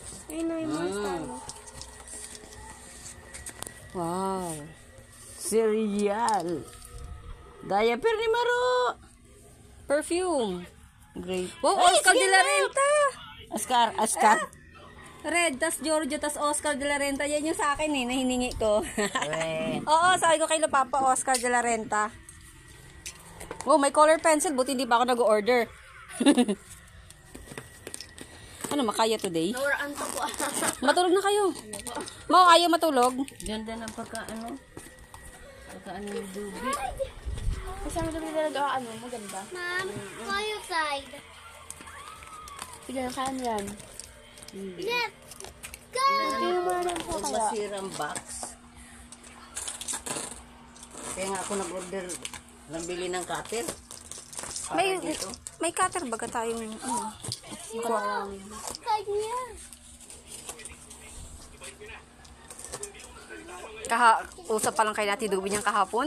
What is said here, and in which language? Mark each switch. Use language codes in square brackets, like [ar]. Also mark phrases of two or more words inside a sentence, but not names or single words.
[tl] Ayun na yung mga star mo. Wow. Cereal. Diaper ni Maro. Perfume. Great. Wow, Oscar de la Renta. Oscar. Red, tas Giorgio, tas Oscar de la Renta. Yan yung sa akin na hiningi ko. Wait. Oo, sabi ko kay Papa, Oscar de la Renta. Oh, may [en] color pencil. [tl] Buti hindi pa ako nag-order. Ano, makaya today? Nauraan to po. Matulog na kayo. Mau, ayaw matulog? Ganda ng pagkaano ni Dubi. Kasi ang dami talaga maganda. [en] Mom, go outside. [tl] Sige, saan yan? [en] Let's go. [tl] Tingnan mo na lang po Huwag kaya. masirang box. Kaya nga ako nag-order, nabili ng cutter. May cutter baga tayong Outside niya. usap pa lang kay Nati Dubi niyang kahapon.